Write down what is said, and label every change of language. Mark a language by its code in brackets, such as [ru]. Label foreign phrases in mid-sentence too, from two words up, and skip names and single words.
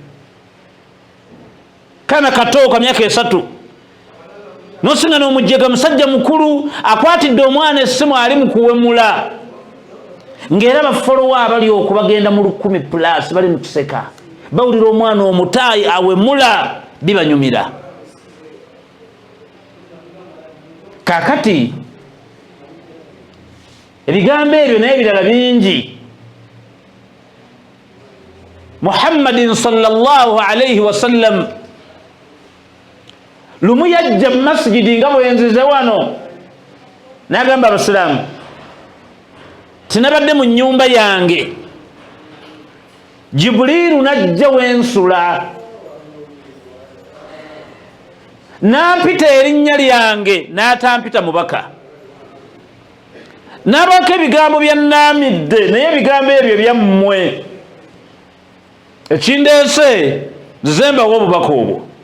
[lg] Kana kato ka myaka 3 n'osiŋŋaana omujjega musajja mukulu akwatidde omwana essimu ali mu kuwemula, ng'era bafolowa abali okubagenda mu 10+ bali mu kuseka, bawulira omwana omutaayi awemula, bibanyumira. Kaakati ebigambo ebyo n'ebirala bingi. Muhammadin [ar] صلى الله عليه وسلم [lg] lumu yajja mu masjidi nga bwenzize wano n'agamba abasiraamu, tinabadde mu nnyumba yange, Jibuliiru najja wensula n'ampita erinnya lyange n'atampita mubaka, n'abako ebigambo byannaamidde, naye ebigambo ebyo byammwe, ekindeese nzembawo obubaka obwo.